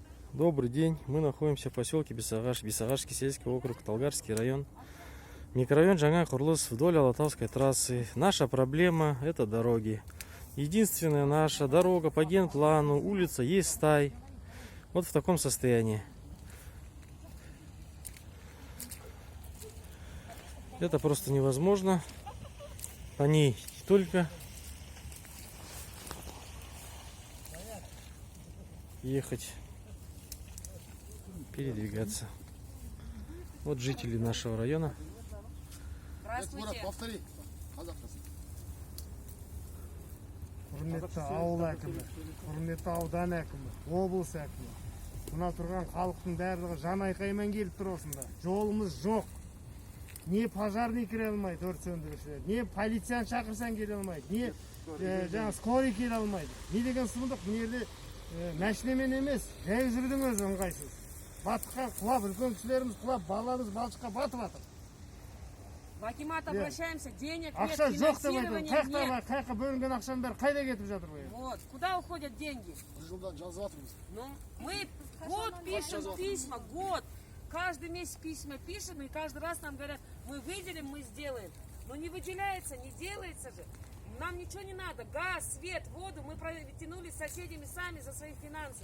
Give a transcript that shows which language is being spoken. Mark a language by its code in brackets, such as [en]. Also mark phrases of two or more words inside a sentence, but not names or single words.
[ru] Добрый день. Мы находимся в поселке Бесагаш, Бесагашский сельский округ, Талгарский район. Микрорайон Жаңа Курлыс вдоль Алатауской трассы. Наша проблема – это дороги. Единственная наша дорога по генплану, улица есть стай. Вот в таком состоянии. Это просто невозможно. По ней только ехать, передвигаться. Вот жители нашего района. Здравствуйте. [kk] Құрметті ауыл әкімі, құрметті аудан әкімі, облыс әкімі. Мына тұрған халықтың барлығы жан айқаймен келіп тұр осында. Жолымыз жоқ. Не пожарный кіре алмайды, өрт сөндірушілер, не полицияны шақырсаң келе алмайды, не жаңа скорый келе алмайды. Не деген сұмдық, мына жерде машинамен емес, жай жүрдің өзі ыңғайсыз. Батыққа құлап, үлкен кісілеріміз құлап, баламыз балшыққа батып жатыр. [ru] В акимат обращаемся, денег нет, [kk] Ақша жоқ деп [ru] финансирования [kk] айтады. [ru] нет. [kk] Қайққа бөлінген ақшаның бәрі қайда кетіп жатыр ғой? [ru] Вот, куда уходят деньги? Ну, мы год пишем письма, год. Каждый месяц письма пишем, и каждый раз нам говорят, мы выделим, мы сделаем. Но не выделяется, не делается же. Нам ничего не надо. Газ, свет, воду мы протянули с соседями сами за свои финансы.